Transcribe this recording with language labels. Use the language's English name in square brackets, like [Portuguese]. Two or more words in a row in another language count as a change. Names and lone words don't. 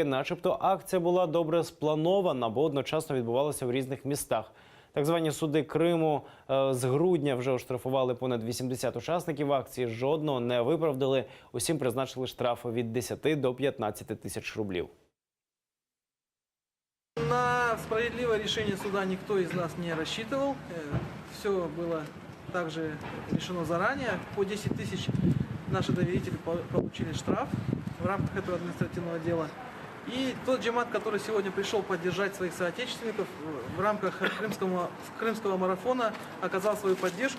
[Ukrainian] Начебто акція була добре спланована, бо одночасно відбувалася в різних містах. Так звані суди Криму з грудня вже оштрафували понад 80 учасників акції, жодного не виправдали. Усім призначили штрафи від 10 до 15 тисяч рублів. [Russian] На справедливое решение суда никто из нас не рассчитывал. Все было также решено заранее. По 10 тысяч наши доверители получили штраф в рамках этого административного дела. И тот джемат, который сегодня пришел поддержать своих соотечественников в рамках крымского марафона, оказал свою поддержку.